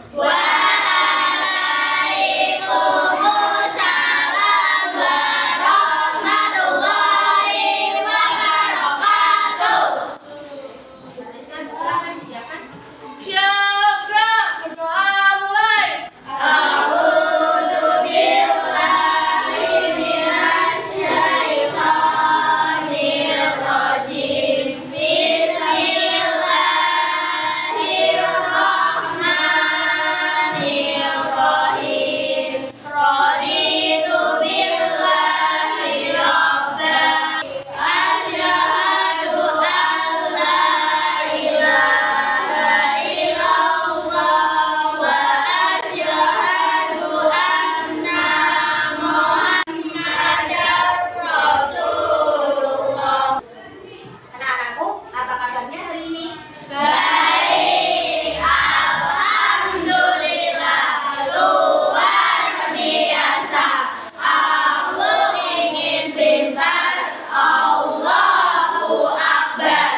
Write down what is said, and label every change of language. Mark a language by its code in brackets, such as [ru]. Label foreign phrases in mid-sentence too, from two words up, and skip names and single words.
[ar] وعليكم السلام ورحمة الله وبركاته. [id] Bariskan, silakan disiapkan. Siap, berdoa mulai. [ar] أعوذ بالله من الشيطان الرجيم. بسم الله الرحمن الرحيم. رضيت بالله ربا. أشهد أن لا إله إلا الله وأشهد أن محمدا رسول الله. [id] Anak-anakku, apa kabarnya hari ini? Baik, alhamdulillah, luar biasa. Aku ingin pintar, [ar] الله أكبر.